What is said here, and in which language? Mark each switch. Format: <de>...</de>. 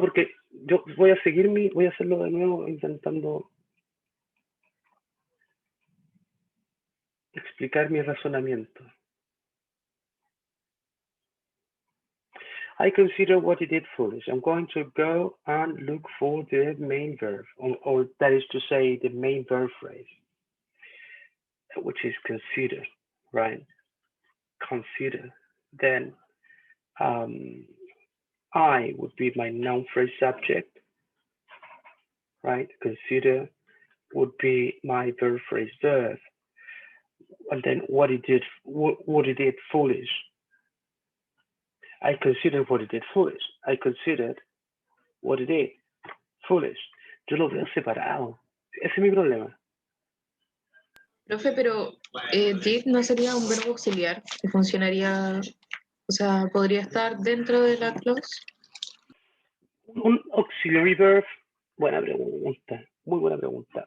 <es>Porque yo voy a voy a hacerlo de nuevo intentando explicar mi razonamiento.</es> <en>I consider what he did foolish. I'm going to go and look for the main verb, or that is to say, the main verb phrase, which is consider, right? Consider. Then I would be my noun phrase subject, right? Consider would be my verb phrase verb, and then what he did foolish. I considered what he did foolish. I considered what he did foolish.</en> <es>Yo lo veo separado. Ese es mi problema. Profe, pero did no sería un verbo auxiliar que funcionaría, o sea, podría estar dentro de la clause. Un auxiliary verb, buena pregunta, muy buena pregunta.</es>